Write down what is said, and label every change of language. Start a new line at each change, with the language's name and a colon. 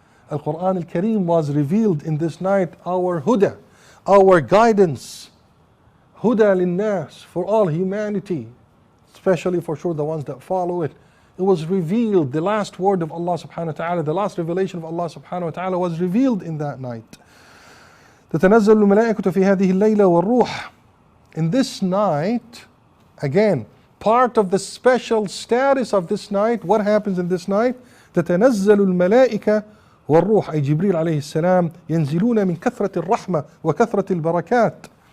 English: Al-Quran al-Kareem was revealed in this night, our huda, our guidance. Huda lin-nas, for all humanity, especially for sure the ones that follow it. It was revealed, the last word of Allah subhanahu wa ta'ala, the last revelation of Allah subhanahu wa ta'ala was revealed in that night.
Arabic: تتنزل الملائكة في هذه الليلة والروح.
English: In this night, again, part of the special status of this night, what happens in this night?
Arabic: تتنزل الملائكة والروح, أي جبريل عليه السلام, ينزلون من كثرة الرحمة وكثرة البركات.